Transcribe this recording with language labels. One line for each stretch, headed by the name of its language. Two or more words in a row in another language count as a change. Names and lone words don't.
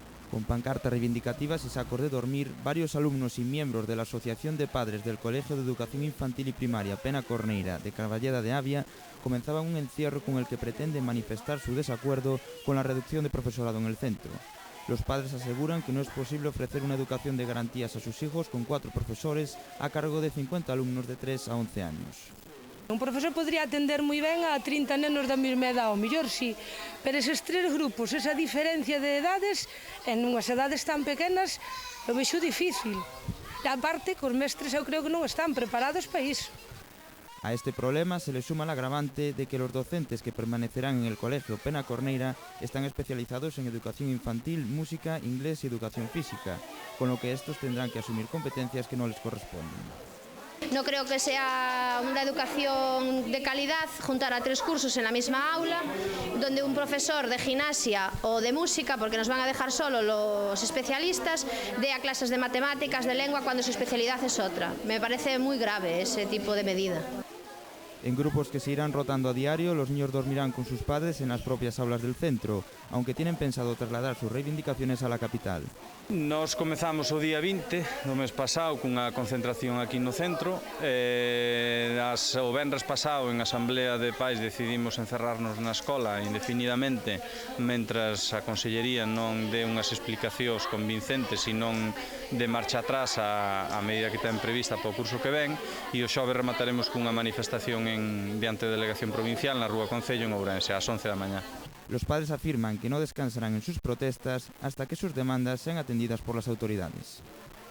Spanish: Con pancartas reivindicativas y sacos de dormir, varios alumnos y miembros de la Asociación de Padres del Colegio de Educación Infantil y Primaria Pena Corneira de Carballeda de Avia comenzaban un encierro con el que pretenden manifestar su desacuerdo con la reducción de profesorado en el centro. Los padres aseguran que no es posible ofrecer una educación de garantías a sus hijos con 4 profesores a cargo de 50 alumnos de 3 a 11 años.
Galician: Un profesor podría atender moi ben a 30 nenos da mesma edad, ao mellor sí, pero eses 3 grupos, esa diferencia de edades, en unhas edades tan pequenas, eu vexo difícil. E aparte, que os mestres eu creo que non están preparados para iso.
Spanish: A este problema se le suma el agravante de que los docentes que permanecerán en el Colegio Pena Corneira están especializados en educación infantil, música, inglés y educación física, con lo que estos tendrán que asumir competencias que no les corresponden. No creo que sea una educación de calidad juntar a 3 cursos en la misma aula, donde un profesor de gimnasia o de música, porque nos van a dejar solo los especialistas, dé a clases de matemáticas, de lengua, cuando su especialidad es otra. Me parece muy grave ese tipo de medida. En grupos que se irán rotando a diario, los niños dormirán con sus padres en las propias aulas del centro, aunque tienen pensado trasladar sus reivindicaciones a la capital.
Galician: Nos comezamos o día 20 do mes pasado cunha concentración aquí no centro. O venres pasado en Asamblea de Pais decidimos encerrarnos na escola indefinidamente mentras a Consellería non dé unhas explicacións convincentes e non de marcha atrás a medida que ten prevista para o curso que ven, e o xoves remataremos cunha manifestación diante da Delegación Provincial na Rúa Concello en Ourense ás 11 da mañá.
Spanish: Los padres afirman que no descansarán en sus protestas hasta que sus demandas sean atendidas por las autoridades.